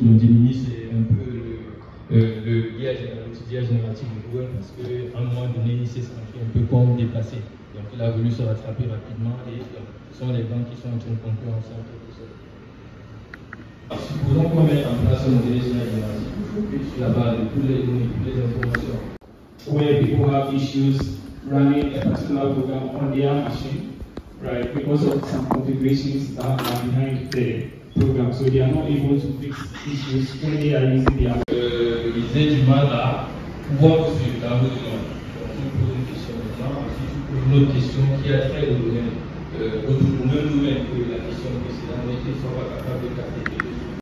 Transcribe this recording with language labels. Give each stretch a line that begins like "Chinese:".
French: Donc Gemini, c'est un peu le l'IA générative de Google parce qu'à un moment donné, il s'est senti un peu comme déplacé. Donc il a voulu se rattraper rapidement et ce sont les banques qui sont en train de conclure ensemble quelque chose. Supposons qu'on mette en place un modèle génératif sur la base de toutes les données, toutes les informations.
English: Where people have issues running a particular program on their machine, right, because of some configurations that are behind the program, so they are not able to fix issues when they are using their.
French: Ils aient du mal à pouvoir suivre dans vos demandes. Donc, je pose une question maintenant, ensuite je pose une autre question qui a trait au domaine, au même domaine que la question précédente, mais qui ne sont pas capables de capter quelque chose.